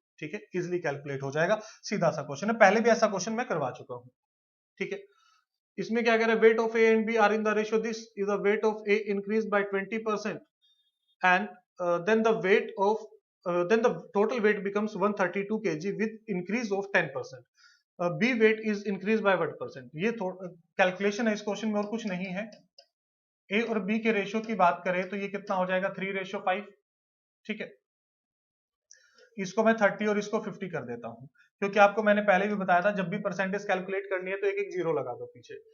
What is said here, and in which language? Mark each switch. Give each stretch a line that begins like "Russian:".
Hindi: ठीक है, easily calculate हो जाएगा, सीधा सा क्वेश्चन है, पहले भी ऐसा क्वेश्चन मैं करवा चुका हूं। ठीक है, इसमें क्या कह रहा है,
English: Weight of A and B are in the ratio, this is the weight of A increase by 20% and then the weight of then the total weight becomes 132 kg with increase of 10%. B weight is increased by what percent?
Hindi: ये calculation है इस question में और कुछ नहीं है। A और B के रेशियो की बात करें तो ये कितना हो जाएगा 3:5। ठीक है, इसको मैं 30 और इसको 50 कर देता हूं, क्योंकि आपको मैंने पहले भी बताया था जब भी परसेंटेज कैलकुलेट करनी है तो एक एक जीरो लगा दो पीछे।